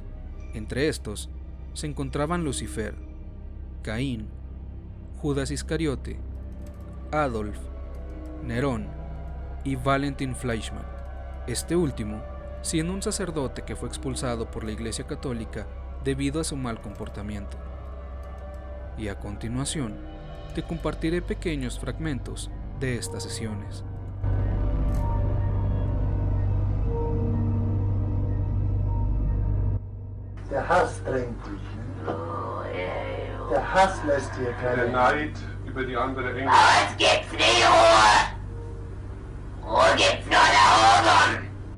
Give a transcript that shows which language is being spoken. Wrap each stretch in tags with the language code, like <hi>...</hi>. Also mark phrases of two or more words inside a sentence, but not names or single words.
<es>Entre estos se encontraban Lucifer, Caín, Judas Iscariote, Adolf, Nerón y Valentin Fleischmann, este último siendo un sacerdote que fue expulsado por la Iglesia Católica debido a su mal comportamiento. Y a continuación, te compartiré pequeños fragmentos de estas sesiones.</es> <de>Der Hass drängt dich. Ne? Der Hass lässt dir keine... Der Neid über die andere Engel. Uns gibt's nie Ruhe! Ruhe gibt's nur da oben!</de>